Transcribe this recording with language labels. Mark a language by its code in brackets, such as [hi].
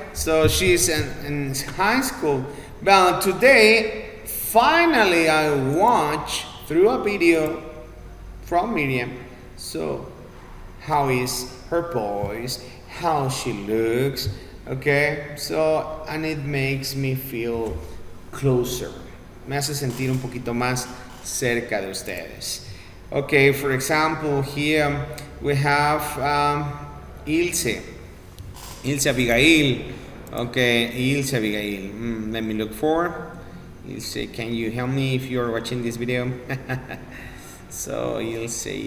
[en] So she's in high school. But today, finally I watch through a video from Miriam. So how is her voice, how she looks, okay? So, and it makes me feel closer. [es] Me hace sentir un poquito más cerca de ustedes. [en] Okay, for example, here we have Ilse. Ilse Abigail. Okay, Ilse Abigail. Let me look for Ilse. Can you help me if you're watching this video? So, Ilse.